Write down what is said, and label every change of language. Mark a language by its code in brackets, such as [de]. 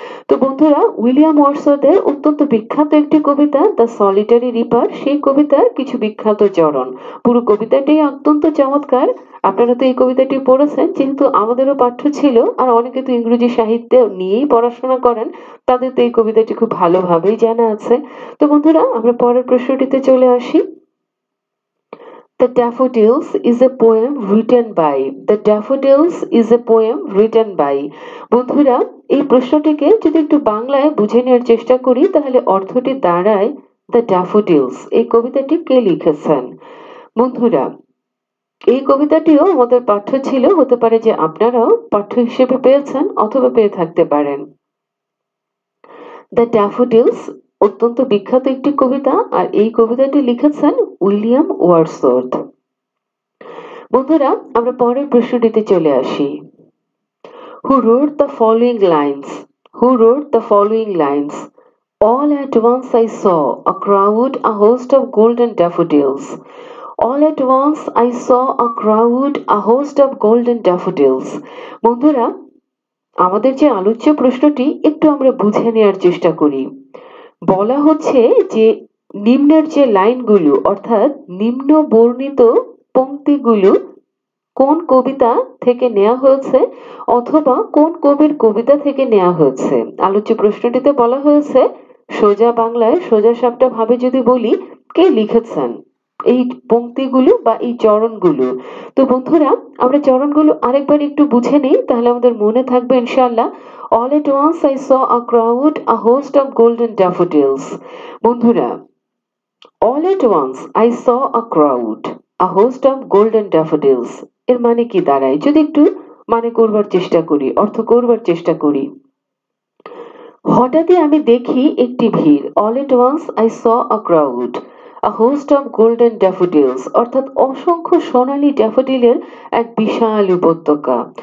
[bn] তো বন্ধুরা, উইলিয়াম ওয়ার্ডসওয়ার্থের অত্যন্ত বিখ্যাত একটি কবিতা দ্য সলিটারি রিপার, সেই কবিতার কিছু বিখ্যাত চরণ। পুরো কবিতাটি অত্যন্ত চমৎকার। আপনারা তো এই কবিতাটি পড়েছেন, যেহেতু আমাদেরও পাঠ্য ছিল, আর অনেকে তো ইংরেজি সাহিত্য নিয়েই পড়াশোনা করেন, তাদের তো এই কবিতাটি খুব ভালোভাবেই জানা আছে। তো বন্ধুরা, আমরা পরের প্রশ্নটিতে চলে আসি। [en] The Daffodils is a poem written by. The Daffodils is a poem written by. [bn] বন্ধুরা, এই প্রশ্নটিকে যদি একটু বাংলায় বুঝে নেওয়ার চেষ্টা করি, তাহলে অর্থটি দাঁড়ায় দ্য ড্যাফোডিলস। এই কবিতাটি কে লিখেছেন? বন্ধুরা, এই কবিতাটিও আমাদের পাঠ্য ছিল, হতে পারে যে আপনারাও পাঠ্য হিসেবে পেয়েছেন অথবা পেয়ে থাকতে পারেন। দ্য ড্যাফোডিলস অত্যন্ত বিখ্যাত একটি কবিতা, আর এই কবিতাটি লিখেছেন উইলিয়াম ওয়ার্ডসওয়ার্থ। বন্ধুরা, আমরা পরের প্রশ্নটিতে চলে আসি। [en] Who wrote the following lines? Who wrote the following lines? All at once I saw a crowd, a host of golden daffodils. All at once I saw a crowd, a host of golden daffodils. [bn] বন্ধুরা, আমাদের যে আলোচ্য প্রশ্নটি একটু আমরা বুঝে নেওয়ার চেষ্টা করি। বলা হচ্ছে যে নিম্নের যে লাইনগুলো, অর্থাৎ নিম্ন বর্ণিত পংক্তিগুলো কোন কবিতা থেকে নেওয়া হয়েছে অথবা কোন কবির কবিতা থেকে নেওয়া হয়েছে। আলোচ্য প্রশ্নটিতে বলা হয়েছে, সোজা বাংলায় সোজা সাপটা ভাবে যদি বলি, কে লিখেছেন এই পংক্তিগুলো বা এই চরণগুলো। তো বন্ধুরা, আমরা চরণগুলো আরেকবার একটু বুঝে নিই, তাহলে আমাদের মনে থাকবে ইনশাআল্লাহ। [en] All at once I saw a crowd, a host of golden daffodils. [bn] বন্ধুরা, [en] all at once I saw a crowd, a host of golden daffodils [bn] এর মানে কি দাঁড়ায়? যদি একটু মানে করবার চেষ্টা করি, অর্থ করবার চেষ্টা করি। হঠাৎই আমি দেখি একটি ভিড়, [en] all at once I saw a crowd, a host of golden daffodils, [bn] অর্থাৎ অসংখ্য সোনালী ড্যাফোডিলের এক বিশাল উপত্যকা।